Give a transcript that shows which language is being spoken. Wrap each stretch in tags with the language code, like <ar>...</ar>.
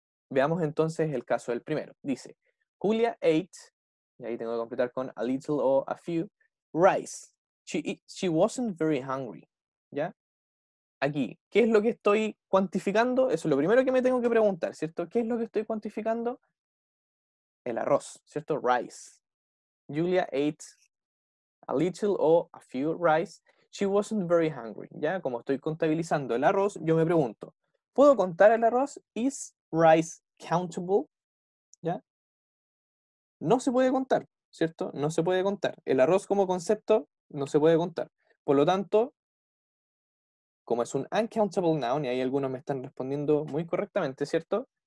<es>Veamos entonces el caso del primero. Dice,</es> <en>Julia ate,</en> <es>y ahí tengo que completar con a little o a few, rice.</es> <en>She wasn't very hungry.</en> <es>¿Ya? Aquí, ¿qué es lo que estoy cuantificando? Eso es lo primero que me tengo que preguntar, ¿cierto? ¿Qué es lo que estoy cuantificando? El arroz, ¿cierto? Rice.</es> <en>Julia ate a little o a few rice. She wasn't very hungry. ¿Ya?</en> <es>Como estoy contabilizando el arroz, yo me pregunto, ¿puedo contar el arroz?</es> <en>¿Is rice countable?</en> <es>¿Ya? No se puede contar, ¿cierto? No se puede contar. El arroz como concepto no se puede contar. Por lo tanto, como es un uncountable noun, y ahí algunos me están respondiendo muy correctamente, ¿cierto?</es>